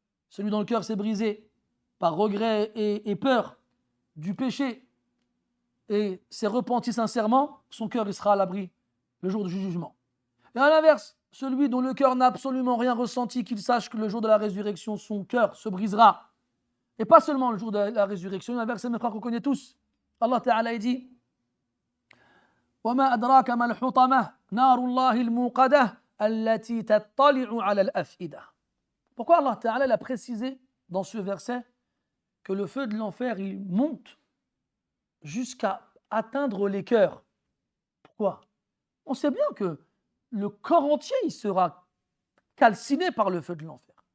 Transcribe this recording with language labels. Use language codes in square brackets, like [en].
[fr] Celui dont le cœur s'est brisé par regret et peur du péché et s'est repenti sincèrement, son cœur il sera à l'abri le jour du jugement. Et à l'inverse, celui dont le cœur n'a absolument rien ressenti, qu'il sache que le jour de la résurrection, son cœur se brisera. Et pas seulement le jour de la résurrection, un verset, mes frères, qu'on connaît tous. Allah Ta'ala dit [ar] وَمَا أَدْرَاكَ مَا الْحُطَمَةُ نَارُ اللَّهِ الْمُوقَدَةُ الَّتِي تَطَّلِعُ عَلَى الْأَفْئِدَةِ. [fr] Pourquoi Allah Ta'ala a précisé dans ce verset que le feu de l'enfer, il monte jusqu'à atteindre les cœurs? Pourquoi? On sait bien que le corps entier, il sera calciné par le feu de l'enfer.